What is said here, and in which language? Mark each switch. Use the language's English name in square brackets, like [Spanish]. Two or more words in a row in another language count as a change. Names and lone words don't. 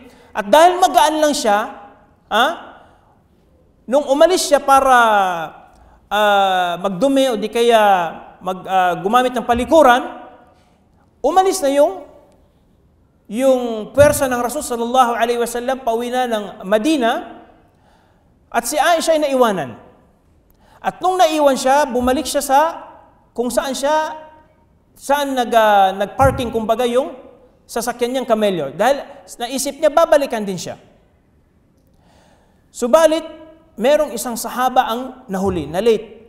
[Filipino] At dahil magaan lang siya, nung umalis siya para magdumi o di kaya gumamit ng palikuran, umalis na yung pwersa ng Rasul [Arabic] صلى الله عليه وسلم, [Filipino] pauwi na ng Madina, at si Aisha ay naiwanan. At nung naiwan siya, bumalik siya sa kung saan nagparking kumbaga yung sasakyan niyang kamelyo. Dahil naisip niya, babalikan din siya. Subalit, merong isang sahaba ang nahuli, na late.